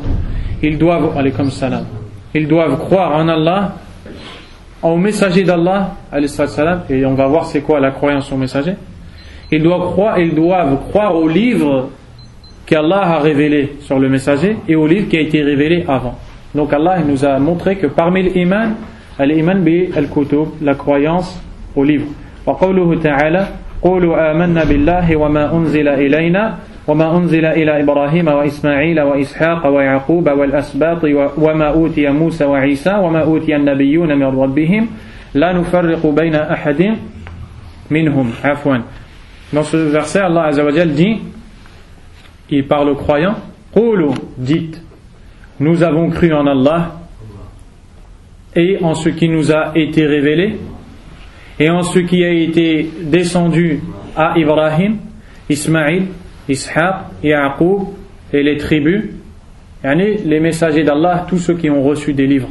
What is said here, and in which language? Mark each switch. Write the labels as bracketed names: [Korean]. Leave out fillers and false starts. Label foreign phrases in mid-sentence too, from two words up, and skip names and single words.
[French] Ils doivent croire en Allah, au messager d'Allah, et on va voir c'est quoi la croyance au messager. Ils doivent croire au livre qu'Allah a révélé sur le messager et au livre qui a été révélé avant. Donc Allah nous a montré que parmi l'iman, [Arabic] الإيمان بالكتب, [French] la croyance au livre. [Arabic] وقوله تعالى قولوا آمنا بالله وما أنزل إلينا وما أنزل إلى إبراهيم وإسماعيل وإسحاق ويعقوب والأسباط وما أوتي موسى وعيسى وما أوتي النبيون من ربهم لا نفرق بين أحد منهم عفوا. [French] Dans ce verset, Allah [Arabic] عز وجل [French] dit, il parle aux croyants, قولوا, dites, nous avons cru en Allah et en ce qui nous a été révélé et en ce qui a été descendu à Ibrahim, Ismaïl, Ishaq, Yaqub et les tribus, les messagers d'Allah, tous ceux qui ont reçu des livres.